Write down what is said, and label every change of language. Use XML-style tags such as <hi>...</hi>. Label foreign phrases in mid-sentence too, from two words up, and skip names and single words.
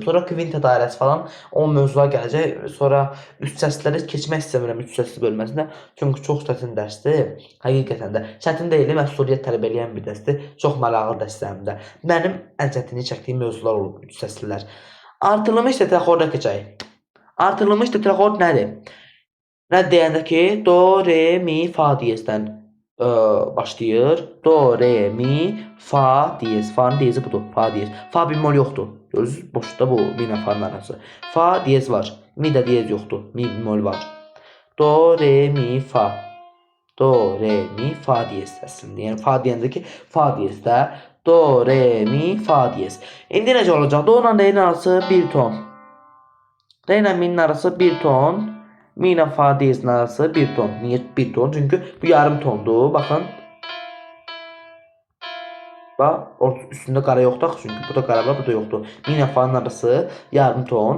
<az>Sonra kvinta dairəsi falan o mövzular gələcək. Sonra üst səsləri keçmək istəmirəm üst səsli bölməsində. Çünki çox çətin dərsdir. Həqiqətən də çətin deyil, məsuliyyət tələb edən bir dərsdir. Çox maraqlı dərslərimdə. Mənim ən çətinlik çəkdiyim mövzular olub üst səslilər. Artırılmış tetraxorda keçək. Artırılmış tetraxord nədir? Nə deyəndə ki, do, re, mi, fa diyezdən başlayır. Do, re, mi, fa diyez. Fa'nın diyezi budur. Fa diyez. Fa bemol yoxdur. Görürsünüz, boşda bu mi ilə fa'nın arası. Fa diyez var. Mi də diyez yoxdur. Mi bemol var. Do, re, mi, fa. Do, re, mi, fa diyez əslində. Yəni fa deyəndə ki, fa diyezdə. Do, re, mi, fa diyez. İndi necə olacaq? Do ilə re'nin arası 1 ton. Re ilə mi'nin arası 1 ton. Mi ilə fa diyezin arası 1 ton. Niyə 1 ton? Çünki bu yarım tondur. Baxın. Bax, üstündə qara yoxdur. Çünki burada qara var, burada yoxdur. Mi ilə fa'nın arası yarım ton.</az>